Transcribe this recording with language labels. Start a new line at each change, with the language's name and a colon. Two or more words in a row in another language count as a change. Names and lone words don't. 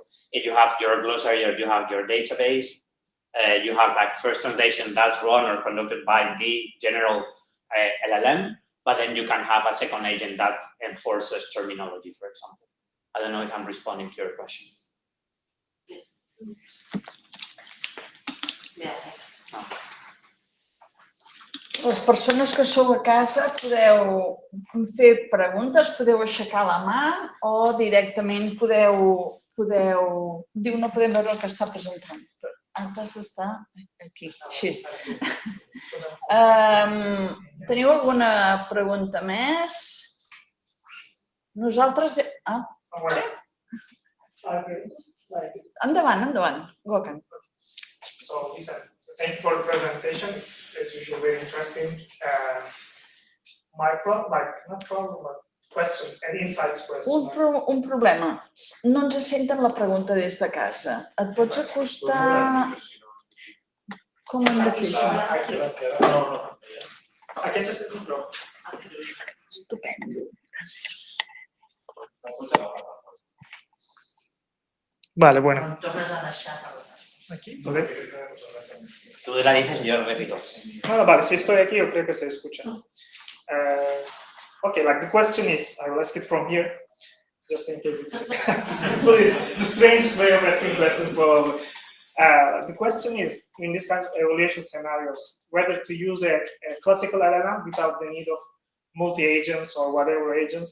English: If you have your glossary or you have your database, you have like first translation that's run or conducted by the general LLM, but then you can have a second agent that enforces terminology, for example. I don't know if I'm responding to your question. Yeah. No.
Catalan: Les persones que sou a casa podeu fer preguntes, podeu aixecar la mà o directament podeu dir no podem veure el que està presentant. Però has d'estar aquí. Així. Teniu alguna pregunta més? Nosaltres... Endavant. Gokan.
English: So, Vicent, thank you for the presentation. It's as usual very interesting. My problem, not problem, but question, an insights question.
Catalan: Un problema. No ens senten la pregunta des de casa. Et pots acostar... Com hem de fer això? Aquí a l'esquerra. No. Aquesta és el micro. Estupendo. Gràcies. Vale, bueno. Em tornes a deixar per
Spanish: Aquí, ¿lo ves? Tú la dices y yo repito. No, vale, si estoy aquí, yo creo que se escucha.
English: Okay, like the question is, I will ask it from here, just in case it's the strangest way of asking questions, probably. The question is, in this kind of evaluation scenarios, whether to use a classical LLM without the need of multi-agents or whatever agents.